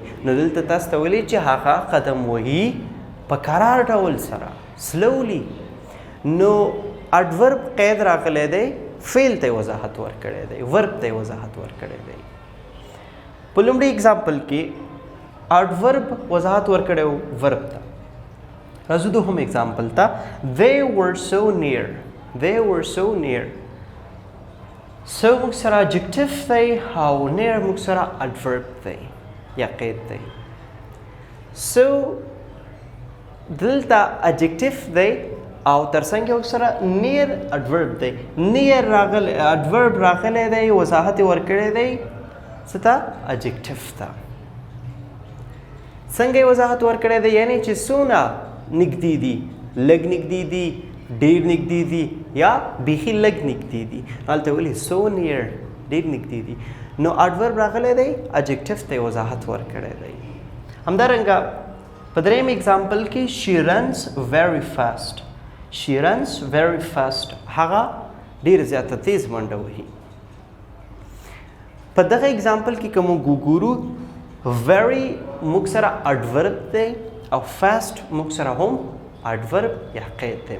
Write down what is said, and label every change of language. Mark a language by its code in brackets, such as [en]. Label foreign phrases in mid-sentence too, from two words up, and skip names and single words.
[ps] نو دلته تاسو ته ویلي چې هغه قدم وهي په قرار ډول سره slowly. نو adverb قید راغلی دی، فعل ته یې وضاحت ورکړی دی، verb ته یې وضاحت ورکړی دی. په لومړي اگزامپل کې adverb وضاحت ورکړی و verb ته. راځو دوهم اگزامپل ته: [en] they were so near. they were so near. [ps] so موږ سره adjective دی او near موږ سره adverb دی یا قید دی. so دلته adjective دی او ترڅنګ موږ سره near adverb دی. near راغلی adverb راغلی دی، وضاحت یې ورکړی دی څه ته؟ adjective ته. څنګه یې وضاحت ورکړی دی؟ یعنی چې څونه نږدې دي، لږ نږدې دي، ډېر نږدې دي یا بیخي لږ نږدې دي. هلته ولې [en] so near [ps] ډېر نږدې دي. نو اډورب راغلی دی اجکټیف ته وضاحت ورکړی دی. همدارنګه په درېیم اگزامپل کې [en] she runs very fast. she runs very fast [ps] هغه ډېر زیاته تیز منډه وهي. په دغه اگزامپل کې که موږ وګورو ویری موږ سره اډورب دی او فاسټ موږ سره هم اډورب یا قید دی.